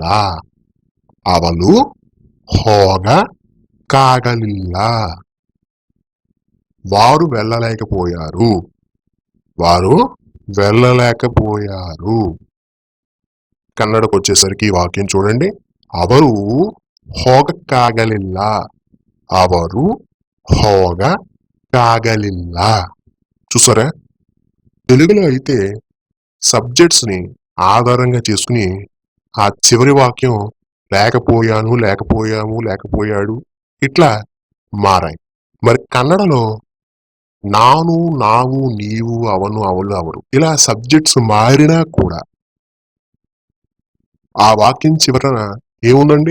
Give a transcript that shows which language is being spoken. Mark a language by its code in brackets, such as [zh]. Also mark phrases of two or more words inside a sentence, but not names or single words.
[kn] అవలు ಹೋಗಕ್ಕಾಗಲಿಲ್ಲ. [te] వారు వెళ్ళలేకపోయారు. వారు వెళ్ళలేకపోయారు. కన్నడకు వచ్చేసరికి ఈ వాక్యం చూడండి. [kn] ಅವರು ಹೋಗಕ್ಕಾಗಲಿಲ್ಲ. ಅವರು ಹೋಗಕ್ಕಾಗಲಿಲ್ಲ. [te] చూసారా? తెలుగులో అయితే సబ్జెక్ట్స్ ని ఆధారంగా చేసుకుని ఆ చివరి వాక్యం లేకపోయాను, లేకపోయాము, లేకపోయాడు ఇట్లా మారాయి. మరి కన్నడలో [kn] ನಾನು, ನಾವು, ನೀವು, ಅವನು, ಅವಳು, ಅವರು [te] ఇలా సబ్జెక్ట్స్ మారినా కూడా ఆ వాక్యం చివరన ఏముందండి?